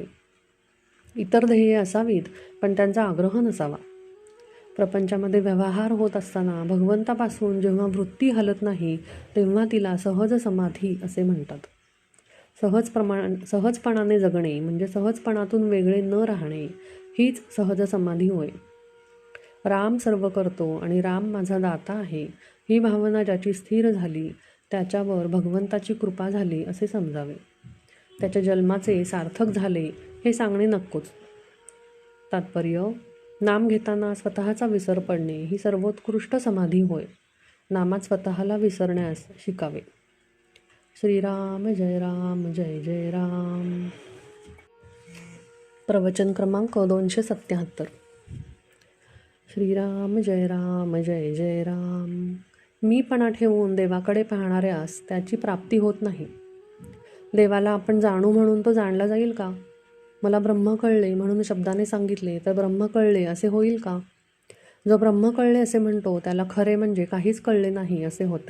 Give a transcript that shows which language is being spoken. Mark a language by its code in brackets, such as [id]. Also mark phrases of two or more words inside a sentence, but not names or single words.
[mr] इतर ध्येये असावीत पण त्यांचा आग्रह नसावा. प्रपंचामध्ये व्यवहार होत असताना भगवंतापासून जेव्हा वृत्ती हलत नाही तेव्हा तिला सहज समाधी असे म्हणतात. सहजपणाने जगणे म्हणजे सहजपणातून वेगळे न राहणे हीच सहज समाधी होय. राम सर्व करतो आणि राम माझा दाता आहे ही भावना ज्याची स्थिर झाली त्याच्यावर भगवंताची कृपा झाली असे समजावे. त्याच्या जन्माचे सार्थक झाले हे सांगणे नक्कोच. तात्पर्य: नाम घेताना स्वतःचा विसर पडणे ही सर्वोत्कृष्ट समाधी होय. नामात स्वतःला विसरण्यास शिकावे. श्रीराम जय राम जय जय राम. प्रवचन क्रमांक 277. श्रीराम जय राम जय जय राम. मीपणा ठेवून देवाकडे पाहणाऱ्यास त्याची प्राप्ती होत नाही. देवाला आपण जाणू म्हणून तो जाणला जाईल का? मला ब्रह्म कळले म्हणून शब्दाने सांगितले तर ब्रह्म कळले असे होईल का? जो ब्रह्म कळले असे म्हणतो त्याला खरे म्हणजे काहीच कळले नाही असे होते.